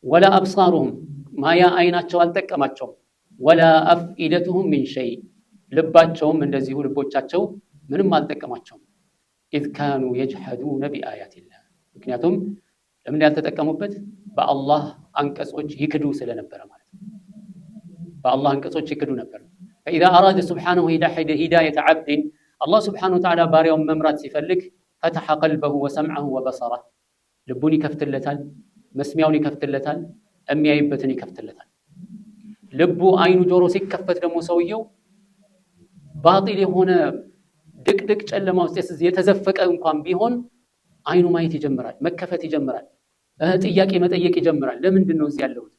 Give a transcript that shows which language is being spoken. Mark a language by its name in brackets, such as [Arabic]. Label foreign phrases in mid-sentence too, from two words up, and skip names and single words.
[Arabic] ولا أبصارهم [Amharic] ማያ አይናቸው አልጠቀማቸውም፣ [Arabic] ولا أفئدتهم من شيء [Amharic] ልባቸውም እንደዚሁ ልቦቻቸው ምንም አልጠቀማቸውም። [Arabic] إذ كانوا يجحدون بآيات الله [Amharic] ምክንያቱም ለምን ያልተጠቀሙበት በአላህ አንቀጾች ይክዱ ስለነበረ ማለት ነው። በአላህ አንቀጾች ይክዱ ነበር። [Arabic] فإذا أراد سبحانه هداية عبد الله سبحانه وتعالى [Amharic] ባሪያውን መምራት ሲፈልግ [Arabic] فتح قلبه وسمعه وبصره [Amharic] ልቡን ይከፍትለታል፣ መስሚያውን ይከፍትለታል፣ የሚያይበትን ይከፍትለታል። ልቡ አይኑ ጆሮ ሲከፈት ደግሞ ሰውየው ባጢል የሆነ ድቅድቅ ጨለማ ውስጥ የተዘፈቀ እንኳን ቢሆን አይኑ ማየት ይጀምራል፣ መከፈት ይጀምራል፣ ጥያቄ መጠየቅ ይጀምራል። ለምንድን ነው እዚህ ያለሁት?